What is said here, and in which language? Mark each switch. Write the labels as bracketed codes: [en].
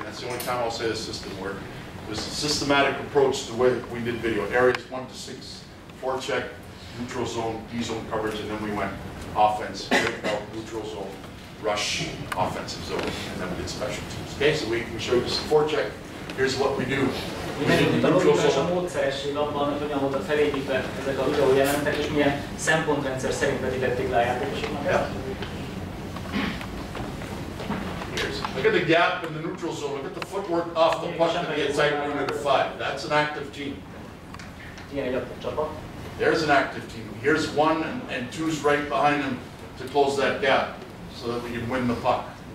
[en] That's the only time I'll say the system word. It was a systematic approach to the way that we did video. Areas 1 to 6, forecheck, neutral zone, D-zone coverage, and then we went offense, breakout, neutral zone, rush, offensive zone, and then we did special teams. Okay, so we showed you some forecheck. Here's what we do. [hu] Itt a logikus a módszeresség abban, hogy hogyan voltak felépítve ezek a videó jelentek, és milyen szempontrendszer szerint vetítették le a játékosoknak. [en] Yeah. Look at the gap in the neutral zone. Look at the footwork off the puck to the inside unit of 5. That's an active team. [hu] Ilyen egy aktív csapat. [en] There's an active team. Here's 1 and 2's right behind him to close that gap so that we can win the puck.